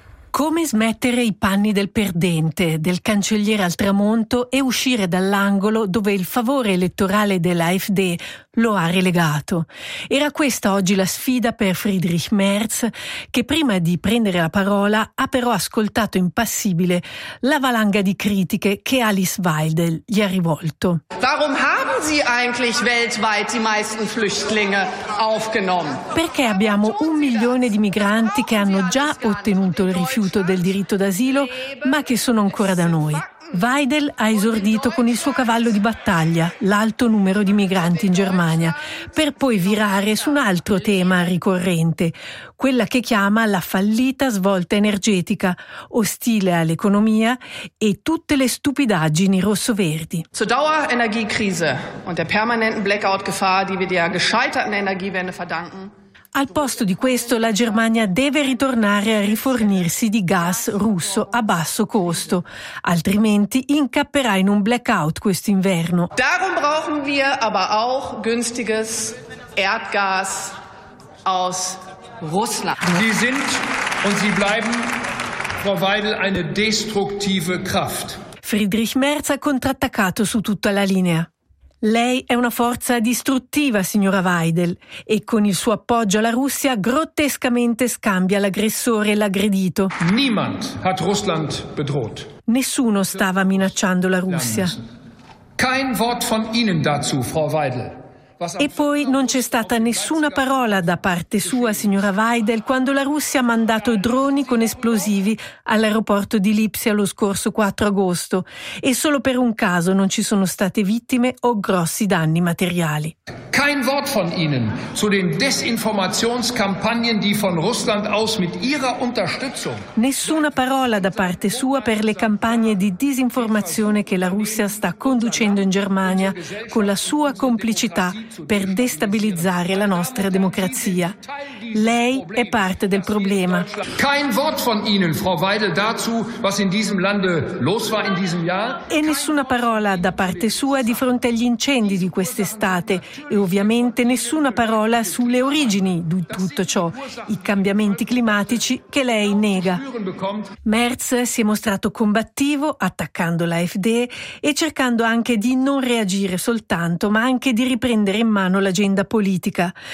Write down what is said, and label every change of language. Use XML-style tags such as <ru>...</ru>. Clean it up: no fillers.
<it>Come smettere i panni del perdente, del cancelliere al tramonto e uscire dall'angolo dove il favore elettorale dell'AfD lo ha relegato? Era questa oggi la sfida per Friedrich Merz, che prima di prendere la parola ha però ascoltato impassibile la valanga di critiche che Alice Weidel gli ha rivolto.</it> <de>Warum haben Sie eigentlich weltweit die meisten Flüchtlinge aufgenommen?</de> <it>Perché abbiamo 1 milione di migranti che hanno già ottenuto il rifiuto del diritto d'asilo, ma che sono ancora da noi? Weidel ha esordito con il suo cavallo di battaglia, l'alto numero di migranti in Germania, per poi virare su un altro tema ricorrente, quella che chiama la fallita svolta energetica, ostile all'economia e tutte le stupidaggini rosso-verdi. Al posto di questo, la Germania deve ritornare a rifornirsi di gas russo a basso costo, altrimenti incapperà in un blackout questo inverno.</it> <de>Darum brauchen wir aber auch günstiges Erdgas aus Russland. Sie sind und sie bleiben, Frau Weidel, eine destruktive Kraft.</de> <it>Friedrich Merz ha contrattaccato su tutta la linea. Lei è una forza distruttiva, signora Weidel, e con il suo appoggio alla Russia grottescamente scambia l'aggressore e l'aggredito.</it> <de>Niemand hat Russland bedroht.</de> <it>Nessuno stava minacciando la Russia.</it> <de>Kein Wort von Ihnen dazu, Frau Weidel.</de> <it>E poi non c'è stata nessuna parola da parte sua, signora Weidel, quando la Russia ha mandato droni con esplosivi all'aeroporto di Lipsia lo scorso 4 agosto. E solo per un caso non ci sono state vittime o grossi danni materiali.</it> <de>Kein Wort von Ihnen zu den Desinformationskampagnen, die von Russland aus mit Ihrer Unterstützung.</de> <it>Nessuna parola da parte sua per le campagne di disinformazione che la Russia sta conducendo in Germania con la sua complicità per destabilizzare la nostra democrazia. Lei è parte del problema.</it> <de>Kein Wort von Ihnen, Frau Weidel, dazu, was in diesem Lande los war in diesem Jahr.</de> <it>E nessuna parola da parte sua di fronte agli incendi di quest'estate e ovviamente nessuna parola sulle origini di tutto ciò, i cambiamenti climatici che lei nega. Merz si è mostrato combattivo, attaccando la AfD e cercando anche di non reagire soltanto, ma anche di riprendere in mano l'agenda politica.</it>